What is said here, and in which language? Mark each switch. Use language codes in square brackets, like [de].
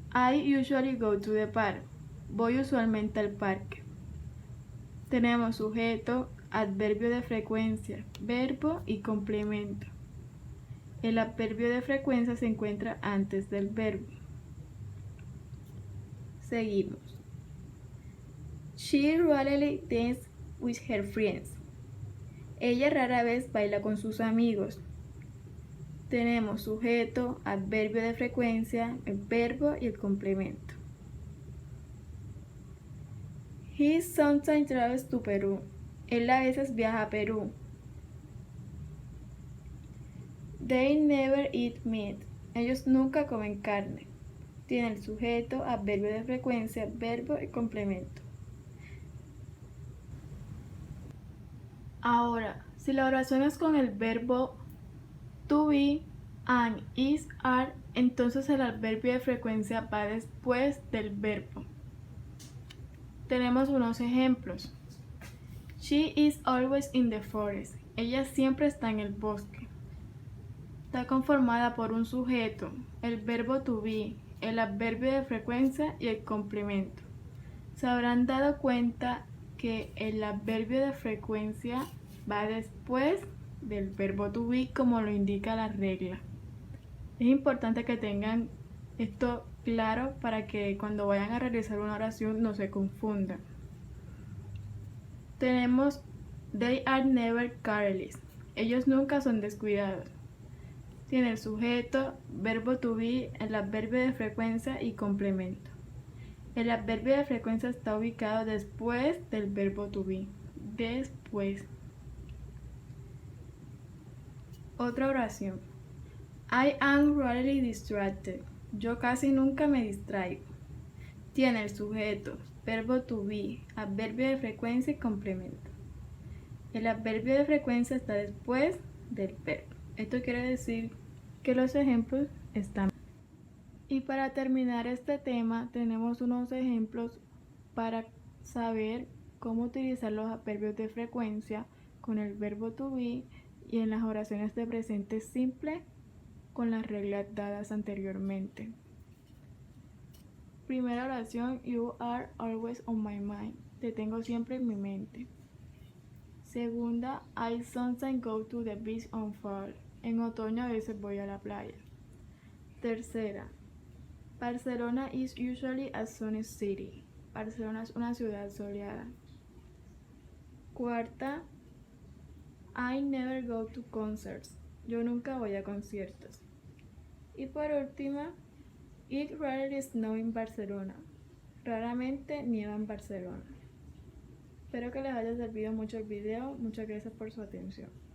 [en] I usually go to the park. [es] Voy usualmente al parque. Tenemos sujeto, adverbio de frecuencia, verbo y complemento. El adverbio de frecuencia se encuentra antes del verbo. Seguimos. [en] She rarely dances with her friends. [es] Ella rara vez baila con sus amigos. Tenemos sujeto, adverbio de frecuencia, el verbo y el complemento. [en] He sometimes travels to Peru. [es] Él a veces viaja a Perú. [en] They never eat meat. [es] Ellos nunca comen carne. Tiene el sujeto, adverbio de frecuencia, verbo y complemento. Ahora, si la oración es con el verbo to be, and, is, are, entonces el adverbio de frecuencia va después del verbo. Tenemos unos ejemplos. [en] She is always in the forest. [es] Ella siempre está en el bosque. Está conformada por un sujeto, el verbo to be, el adverbio de frecuencia y el complemento. Se habrán dado cuenta que el adverbio de frecuencia va después del verbo to be, como lo indica la regla. Es importante que tengan esto claro para que cuando vayan a realizar una oración no se confundan. Tenemos [en] they are never careless. [es] Ellos nunca son descuidados. Tiene el sujeto, verbo to be, el adverbio de frecuencia y complemento. El adverbio de frecuencia está ubicado después del verbo to be. Después. Otra oración. [en] I am rarely distracted. [es] Yo casi nunca me distraigo. Tiene el sujeto, verbo to be, adverbio de frecuencia y complemento. El adverbio de frecuencia está después del verbo. Esto quiere decir que los ejemplos están. Y para terminar este tema, tenemos unos ejemplos para saber cómo utilizar los adverbios de frecuencia con el verbo to be y en las oraciones de presente simple con las reglas dadas anteriormente. Primera oración, [en] you are always on my mind. [es] Te tengo siempre en mi mente. Segunda, [en] I sometimes go to the beach on fall. [es] En otoño a veces voy a la playa. Tercera, [en] Barcelona is usually a sunny city. [es] Barcelona es una ciudad soleada. Cuarta, [en] I never go to concerts. [es] Yo nunca voy a conciertos. Y por última, [en] it rarely snows in Barcelona. [es] Raramente nieva en Barcelona. Espero que les haya servido mucho el video. Muchas gracias por su atención.